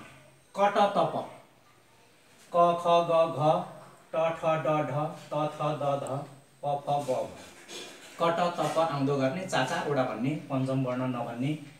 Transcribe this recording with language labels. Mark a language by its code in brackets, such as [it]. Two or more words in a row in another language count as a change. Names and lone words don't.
[ne] क ट त प, क ख ग घ, ट ठ ड ढ, त थ द ध, प फ ब भ। क ट त प आउँदो गर्ने चारवटा भन्ने, पञ्चम वर्ण नभन्ने।